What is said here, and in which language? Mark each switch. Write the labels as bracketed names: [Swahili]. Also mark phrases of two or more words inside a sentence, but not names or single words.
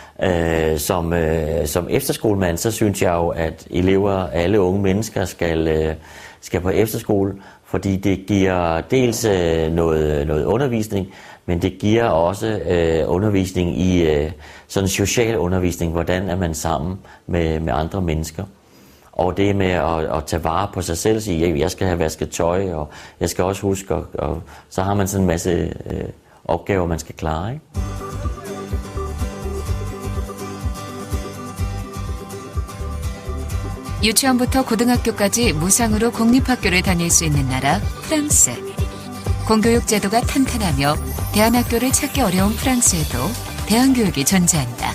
[Danish] Som efterskolemand, så synes jeg jo, at elever, alle unge mennesker skal på efterskole, fordi det giver dels noget undervisning, men det giver også undervisning i sådan social undervisning, hvordan er man sammen med andre mennesker. Og det med at tage vare på sig selv, sige, at jeg skal have vasket tøj, og jeg skal også huske, og så har man sådan en masse opgaver, man skal klare, ikke? [Korean] 유치원부터 고등학교까지 무상으로 공립학교를 다닐 수 있는 나라 프랑스. 공교육 제도가 탄탄하며 대안학교를 찾기 어려운 프랑스에도 대안교육이 존재한다.